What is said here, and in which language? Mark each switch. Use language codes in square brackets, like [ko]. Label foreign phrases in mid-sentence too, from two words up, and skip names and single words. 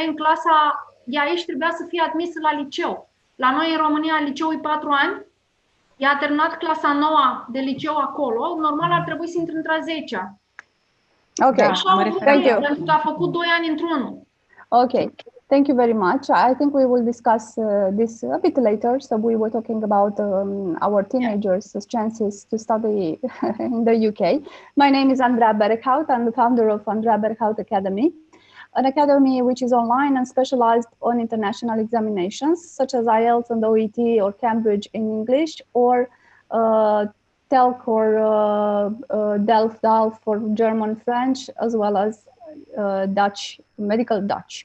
[ro] în clasa de aici trebuia să fie admisă la liceu. La noi în România liceul e 4 ani. Ea a terminat clasa 9 de liceu acolo. Normal ar trebui să intre între a 10-a. [en] Okay, thank you. [ro] Pentru că a făcut 2 ani într-unul. [en] Okay, thank you very much. I think we will discuss this a bit later. So we were talking about our teenagers' chances to study in the UK. My name is Andrea Berghout. I'm the founder of Andrea Berghout Academy, an academy which is online and specialized on international examinations such as IELTS and OET or Cambridge in English, or TELC or DELF for German, French, as well as Dutch, medical Dutch.